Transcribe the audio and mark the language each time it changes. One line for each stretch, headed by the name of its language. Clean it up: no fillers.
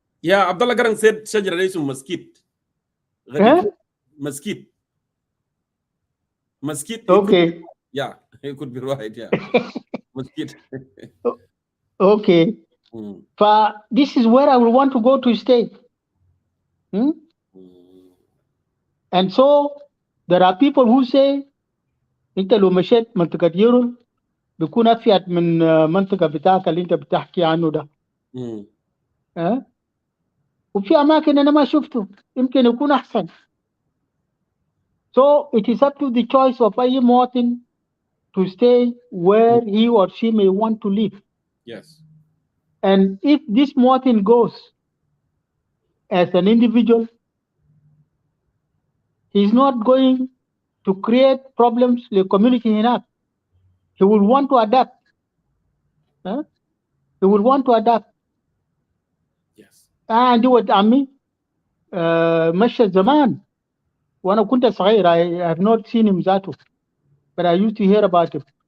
English: Yeah, Abdullah Garang said
Arabic: شجرة اسمه مسكيت.
English: Mesquite. Okay. Yeah, it could be right. Yeah. Mesquite. Okay. But this is where I will want to go to stay. And so there are people who say
Arabic: انت لو مشيت منطقة يورل بيكون أفيد من منطقة بتاعك اللي انت بتحكي عنه ده. وفي أماكن أنا ما شفته يمكن يكون أحسن.
English: So it is up to the choice of
Arabic: أي مواطن
English: to stay where he or she may want to live. Yes. And if this مواطن goes as an individual, he's not going to create problems to the community
Arabic: هناك.
English: He will want to adapt. He will want to adapt. Yes.
Arabic: عندي ولد عمي مشى زمان وانا كنت صغير.
English: I have not seen him
Arabic: ذاته
English: but I used to hear about him.